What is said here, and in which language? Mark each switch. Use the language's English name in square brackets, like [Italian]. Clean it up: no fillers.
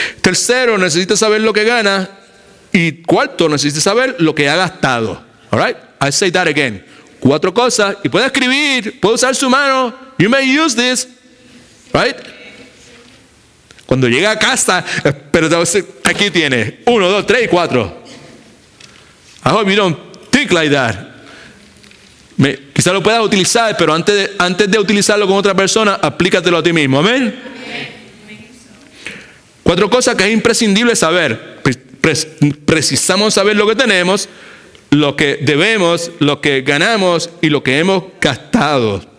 [Spanish] Tercero, necesita saber lo que gana. Y cuarto, necesita saber lo que ha gastado. [English] All right? I say that again. [Spanish] 4 cosas. Y puede escribir, puede usar su mano. [English] You may use this. Right? [Spanish] Cuando llega a casa, pero aquí tiene 1, 2, 3 y 4. [English] I hope you don't think like that. [Spanish] Quizá lo puedas utilizar, pero antes de utilizarlo con otra persona, aplícatelo a ti mismo. Amén. 4 cosas que es imprescindible saber. Precisamos saber lo que tenemos, lo que debemos, lo que ganamos y lo que hemos gastado.